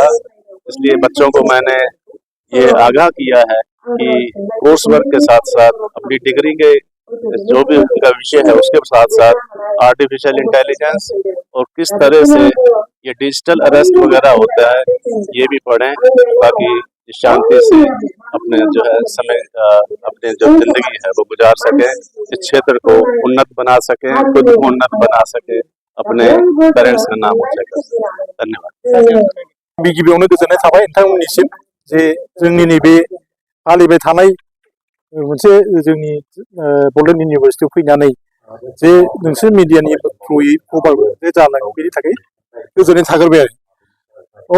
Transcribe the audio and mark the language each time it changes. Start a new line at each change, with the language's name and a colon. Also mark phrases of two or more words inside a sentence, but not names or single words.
Hindi: इसलिए बच्चों को मैंने ये आगाह किया है कि
English: course work
Hindi: के साथ साथ अपनी डिग्री के जो भी उनका विषय है उसके साथ साथ
English: artificial intelligence
Hindi: और किस तरह से ये
English: digital arrest
Hindi: वगैरह होता है ये भी पढ़ें, ताकि शांति से अपने जो है समय अपने जो जिंदगी है वो गुजार सके, इस क्षेत्र को उन्नत बना सके, खुद को उन्नत बना सके, अपने पेरेंट्स का नाम ऊंचा कर सके। धन्यवाद।
Bodo: गिबियावनो गोजोननाय थाबाय नोंथांमोननिसिम जे जोंनि नैबे फालिबाय थानाय मोनसे जोंनि बड'लेण्ड इउनिभारसिटियाव फैनानै जे नोंसोर मिडियानि थ्रुयै खबर जानांगौ बेनि थाखाय गोजोननाय थाग्रोबाय आरो।